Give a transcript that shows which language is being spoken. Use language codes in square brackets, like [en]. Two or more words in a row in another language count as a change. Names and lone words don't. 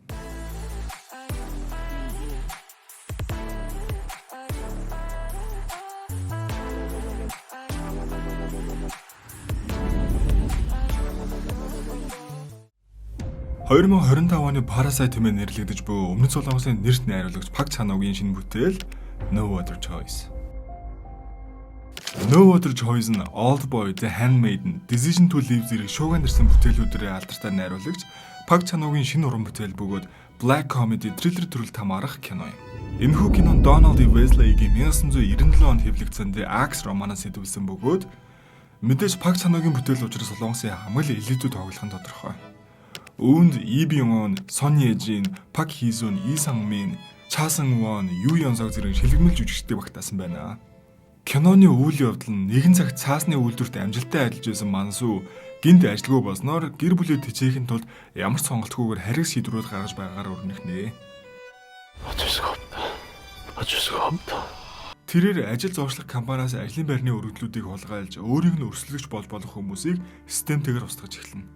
[mn] — 2025 оны Parasite хэмээн нэрлэгдэж буй өмнөд Солонгосын нэрт найруулагч Park Chan-wookийн шинэ бүтээл No Other Choice. No Other Choice нь Oldboy, The Handmaiden, Decision to Leave зэрэг шуугиан нэрсэн бүтээлүүдээр алдартай найруулагч Park Chan-wookийн шинэ уран бүтээл бөгөөд [en] Black Comedy Thriller [mn] төрөлд хамаарах кино юм. Энэхүү кинон Donald E. Wesley-гийн 1997 онд хэвлэгдсэн The Axe романаас сэдвүүлсэн бөгөөд мэдээж Park Chan-wookийн бүтээл учраас Солонгосын хамгийн элитүүд тоглох нь тодорхой. Үүнд Lee Byung-hun, Son Ye-jin, Park Hee-sun, Lee Sang-min, Cha Seung-won, Yoo Yeon-seok зэрэг шилэгмэл жүжигчтэй багтаасан байна. Киноны үйл явдал нь нэгэн цагт цаасны үйлдвэрт амжилттай ажиллаж байсан Мансу гинт ажилгүй болсноор гэр бүлээ тэжээхин тулд ямар ч сонголтгүйгээр хариг шийдвэрүүд гаргаж байгаагаар өрнөхнэ. Тэрээр ажил зоочлох компаниас ажлын байрны өргөдлүүдийг хулгайлж өөрийг нь өрсөлдөгч болж болох хүмүүсийг системтэйгээр устгаж эхэлнэ.